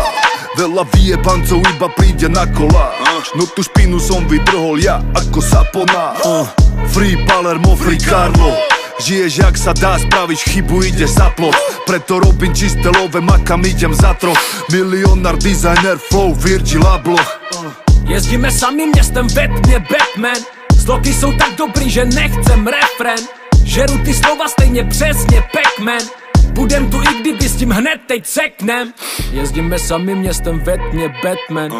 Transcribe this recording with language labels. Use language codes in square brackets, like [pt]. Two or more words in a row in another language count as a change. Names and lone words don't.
[sk] Veľa vyjebancov iba príde na kolá. No tú špinu som vytrhol ja, ako Sapona. [en] Free Palermo, free Carlo. [sk] Žiješ jak sa dá, spravíš chybu, ide za plot. Preto robím čisté love, makam idem za troch. Milionár, [en] designer, flow, Virgil Abloh. [cs] Jezdíme samým městem ve tmě, Batman. Sloky jsou tak dobrý, že nechcem refren. Žeru ty slova stejně přesně, Pac-Man. Budem tu i kdyby s tím hned teď ceknem. Jezdíme samým městem ve tmě, Batman.